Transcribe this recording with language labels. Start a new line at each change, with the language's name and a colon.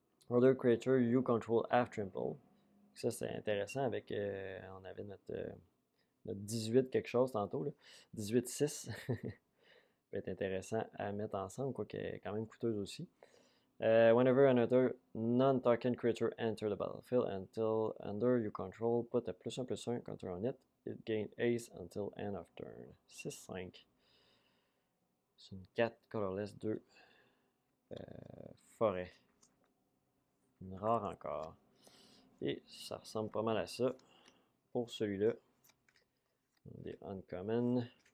English: Other creature you control have trample.
French: Ça, c'est intéressant avec. On avait notre 18 quelque chose tantôt. 18-6. Ça peut être intéressant à mettre ensemble, quoique quand même coûteuse aussi.
English: Whenever another non-token creature enter the battlefield until under you control, put a +1/+1 counter on it. It gain ace until end of turn.
French: 6-5. C'est une 4 colorless 2 forêt. Une rare encore. Et ça ressemble pas mal à ça pour celui-là. Des uncommon.